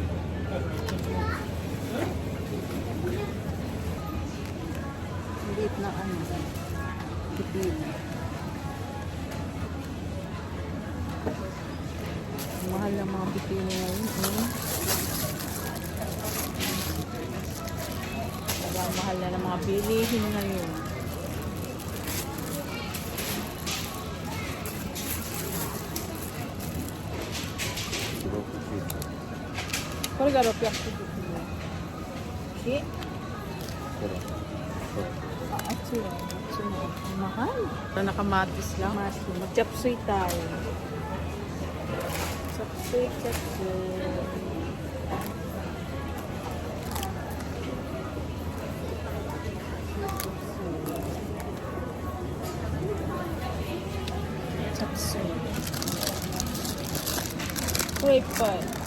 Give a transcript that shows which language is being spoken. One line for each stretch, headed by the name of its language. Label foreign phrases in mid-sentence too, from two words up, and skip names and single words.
Filipino: Maliit na tipid. Mahal ng mga bikini ngayon. Mahal na ng mga bilihin ngayon.
Japanese: これが600円ですね。あっちは mahal.
Filipino: Nakamatis lang. Mag-chapsuy tayo.
English: Chapsuy. Grape pie.